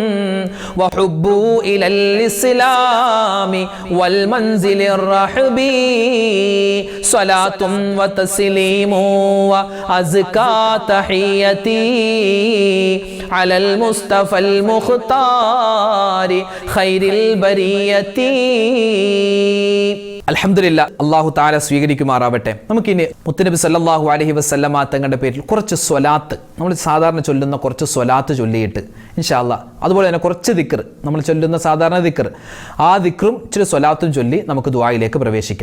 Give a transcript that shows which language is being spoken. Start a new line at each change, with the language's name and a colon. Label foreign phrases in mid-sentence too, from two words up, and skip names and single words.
Arabic: وحبوا إلى الإسلام والمنزل الرحب صلاة وتسليم وأزكى تحيتي على المصطفى المختار خير البرية.
Malayalam: അൽഹംദുലില്ലാ,
Arabic: الله تعالى
Malayalam: സ്വീകരിക്കുമാറാവട്ടെ. നമുക്കിനി മുത്തുനബി
Arabic: صلى الله عليه وسلم
Malayalam: തങ്ങളുടെ പേരിൽ കുറച്ച് സ്വലാത്ത്, നമ്മൾ സാധാരണ ചൊല്ലുന്ന കുറച്ച് സ്വലാത്ത് ചൊല്ലിയിട്ട്
Arabic: إن شاء الله,
Malayalam: അതുപോലെ തന്നെ കുറച്ച് ദിക്ർ, നമ്മൾ ചൊല്ലുന്ന സാധാരണ ദിക്ർ, ആ ദിക്റും ഇച്ചിരി സ്വലാത്തും ചൊല്ലി നമുക്ക് ദുആയിലേക്ക് പ്രവേശിക്കാം.